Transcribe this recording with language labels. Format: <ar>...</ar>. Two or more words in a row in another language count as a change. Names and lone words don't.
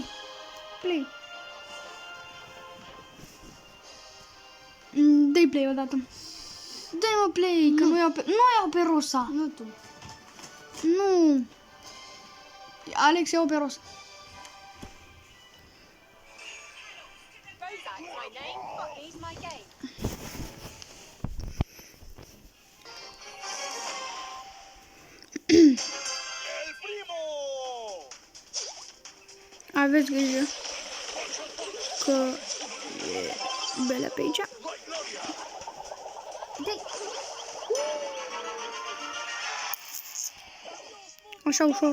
<ro>Play. Dă-i play odată. Dă-i mă play, că nu iau pe Rosa. Nu tu. Nu. Alex iau pe Rosa.</ro> <en>Bozak's my name, hockey's my game.</en> <es>El primo!</es> <ro>Aveți grijă că e belea pe aici. Așa ușor.</ro>